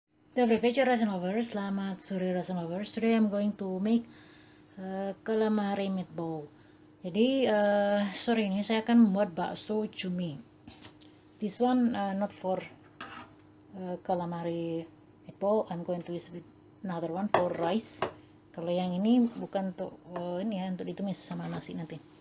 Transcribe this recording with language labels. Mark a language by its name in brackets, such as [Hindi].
[Russian] Добрый вечер, [English] Russian lovers. [Indonesian] Selamat sore, [English] Russian lovers. Today I'm going to make calamari meatball. [Indonesian] Jadi sore ini saya akan membuat bakso cumi. [English] This one not for calamari meatball. I'm going to use with another one for rice. [Indonesian] Kalau yang ini bukan untuk ini ya, untuk ditumis sama nasi nanti.